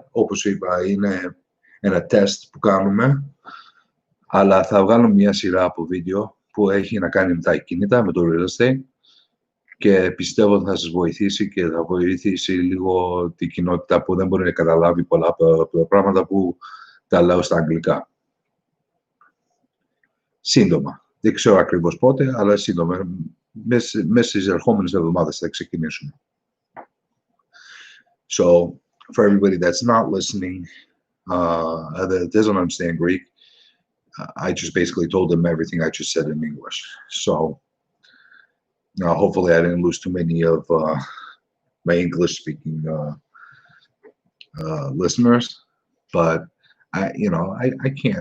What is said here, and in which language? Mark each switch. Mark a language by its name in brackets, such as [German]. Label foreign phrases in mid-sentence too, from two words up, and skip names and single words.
[Greek] Όπως είπα, είναι ένα τεστ που κάνουμε, αλλά θα βγάλω μια σειρά από βίντεο που έχει να κάνει με τα ακίνητα, με το [English] real estate, [Greek] και πιστεύω ότι θα σας βοηθήσει και θα βοηθήσει λίγο την κοινότητα που δεν μπορεί να καταλάβει πολλά από τα πράγματα που τα λέω στα αγγλικά. Σύντομα. Δεν ξέρω ακριβώς πότε, αλλά σύντομα. Μέσα στις ερχόμενες εβδομάδες θα ξεκινήσουμε. [English] So, for everybody that's not listening, that doesn't understand Greek, I just basically told them everything I just said in English. So, hopefully I didn't lose too many of my English-speaking listeners, but I can't.